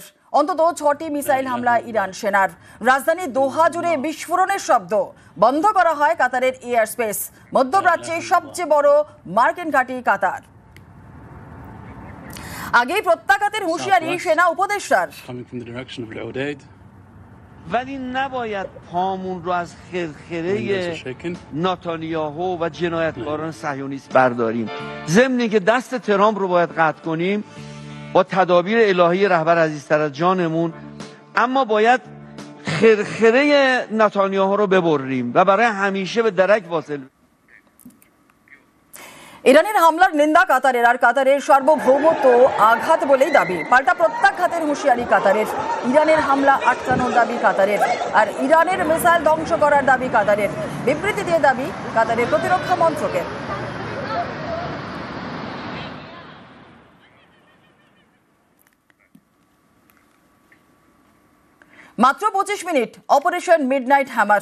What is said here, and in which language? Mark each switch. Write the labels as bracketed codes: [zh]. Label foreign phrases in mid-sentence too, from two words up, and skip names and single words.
[bn] অন্তত 6টি মিসাইল হামলা ইরান সেনার। রাজধানী দোহা জুড়ে বিস্ফোরণের শব্দ। বন্ধ করা হয় কাতারের এয়ার স্পেস। মধ্যপ্রাচ্যে সবচেয়ে বড় মার্কিন ঘাঁটি কাতার। আগেই প্রত্যাঘাতের হুঁশিয়ারি সেনা উপদেষ্টার। [en] coming from the direction of Al-Udeid. [fa] ولی نباید پامون رو از خرخره نتانیاهو و جنایتکاران صهیونیست برداریم. ضمن که دست ترامپ رو باید قطع کنیم با تدابیر الهی رهبر عزیزتر از جانمون، اما باید خرخره نتانیاهو رو ببریم و برای همیشه به درک واصل. [bn] ইরানের হামলার নিন্দা কাতারের, আর কাতারের সার্বভৌমত্ব আঘাত বলেই দাবি। পাল্টা প্রত্যাঘাতের হুঁশিয়ারি কাতারের। ইরানের হামলা আটকানোর দাবি কাতারের, আর ইরানের মিসাইল ধ্বংস করার দাবি কাতারের। বিবৃতি দিয়ে দাবি কাতারের প্রতিরক্ষা মন্ত্রকের। মাত্র 25 মিনিট, অপারেশন মিডনাইট হ্যামার।